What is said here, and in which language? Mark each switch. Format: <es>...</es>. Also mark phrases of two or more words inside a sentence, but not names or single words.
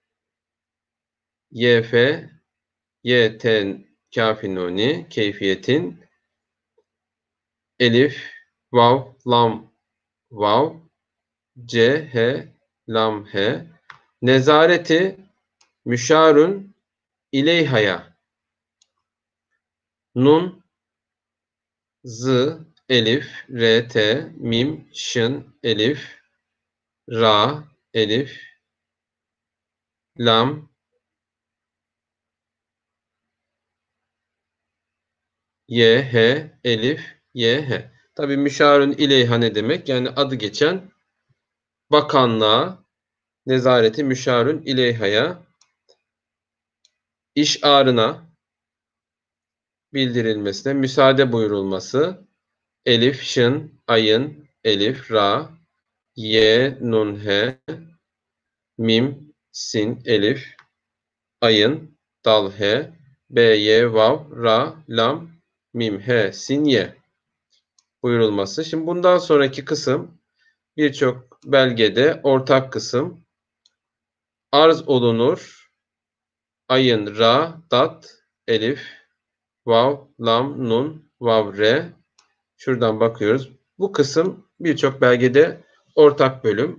<tr>ye, fe ye, ten kafinoni keyfiyetin elif, vav, lam, vav, c, h, lam, he nezareti müşarun ileyhaya nun, z, elif, r, t, mim, şın, elif, ra, elif, lam, y, h, elif, y, h. Tabi müşarun ileyha ne demek? Yani adı geçen bakanlığa nezareti müşarun ileyhaya işarına bildirilmesine müsaade buyurulması elif, şın, ayın, elif, ra, ye, nun, he, mim, sin, elif, ayın, dal, he, b, ye, vav, ra, lam, mim, he, sin, ye buyurulması. Şimdi bundan sonraki kısım birçok belgede ortak kısım. Arz olunur. Ayın, ra, dat, elif, vav, lam, nun, vav, re. Şuradan bakıyoruz. Bu kısım birçok belgede ortak bölüm.</tr>